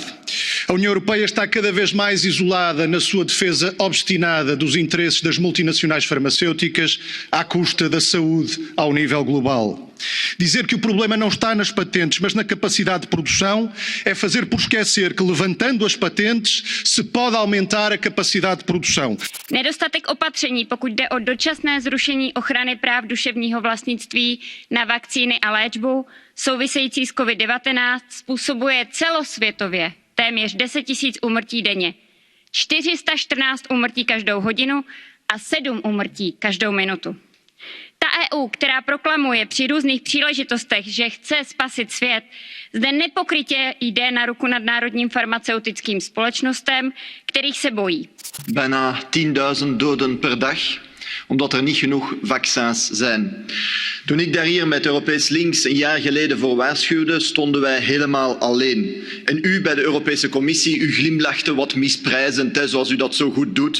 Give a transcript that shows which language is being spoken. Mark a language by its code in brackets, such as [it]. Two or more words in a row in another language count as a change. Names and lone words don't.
[pt] A União Europeia está cada vez mais isolada na sua defesa obstinada dos interesses das multinacionais farmacêuticas à custa da saúde ao nível global. Dizer que o problema não está nas patentes, mas na capacidade de produção, é fazer por esquecer que, levantando as patentes, se pode aumentar a capacidade de produção. [cs] Nedostatek opatření, pokud jde o dočasné zrušení ochrany práv duševního vlastnictví na vakcíny a léčbu související s COVID-19 způsobuje celosvětově téměř 10 000 úmrtí denně, 414 úmrtí každou hodinu a 7 úmrtí každou minutu. Ta EU, která proklamuje při různých příležitostech, že chce spasit svět, zde nepokrytě jde na ruku nadnárodním farmaceutickým společnostem, kterých se bojí. [nl] Bijna 10.000 doden per dag, omdat er niet genoeg vaccins zijn. Toen ik daar hier met Europees Links een jaar geleden voor waarschuwde, stonden wij helemaal alleen. En u bij de Europese Commissie, u glimlachte wat misprijzend, zoals u dat zo goed doet.